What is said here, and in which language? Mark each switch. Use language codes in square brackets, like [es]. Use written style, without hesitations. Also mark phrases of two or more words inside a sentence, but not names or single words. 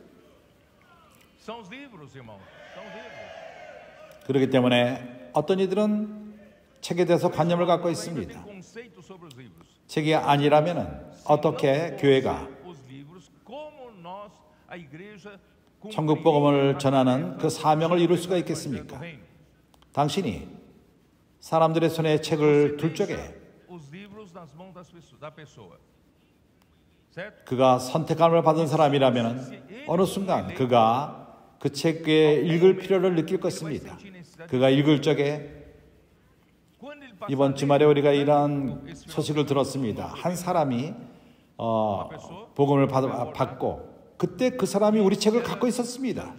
[ko] 그렇기 때문에 어떤 이들은 책에 대해서 관념을 갖고 있습니다. 책이 아니라면 어떻게 교회가 천국 복음을 전하는 그 사명을 이룰 수가 있겠습니까? 당신이 사람들의 손에 책을 둘 적에 [pt] os livros nas mãos da pessoa. certo? [ko] 그가 선택함을 받은 사람이라면 어느 순간 그가 그 책에 읽을 필요를 느낄 것입니다. 그가 읽을 적에 이번 주말에 우리가 이러한 소식을 들었습니다. 한 사람이 복음을 받고 그때 그 사람이 우리 책을 갖고 있었습니다.